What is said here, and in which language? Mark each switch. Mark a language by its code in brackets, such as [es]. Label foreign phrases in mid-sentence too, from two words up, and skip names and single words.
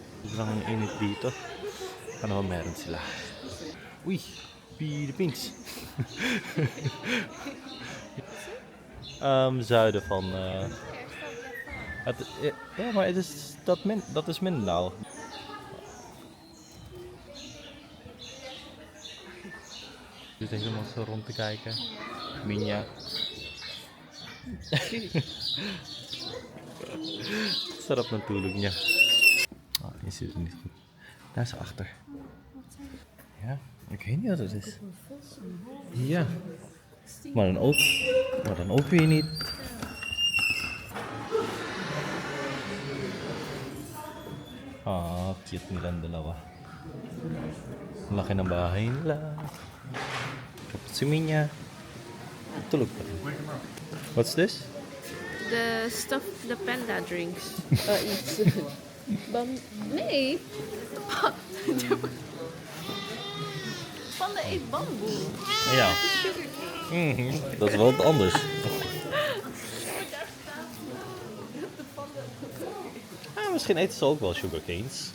[tl] Sobrang init dito. Ano ba meron sila? Uy! Philippines! [nl] Zuiden van... ja, maar dat is Mindanao. Dus helemaal zo rond te kijken. Minja. Sarap ng tulog niya. Oh, je ziet het niet goed. Daar is ze achter. Ja, ik weet niet wat het is. Ja. Maar dan ook weer niet. [tl] Ah, cute nilang dalawa. Laki ng bahay nila. Tapos si Minya. Tulog pa rin. [en] What's this? The stuff the panda drinks. Eats. [nl] Nee. Panda eet bamboe. Ja. Sugarcane. Dat is wel wat anders. Misschien eten ze ook wel sugarcanes.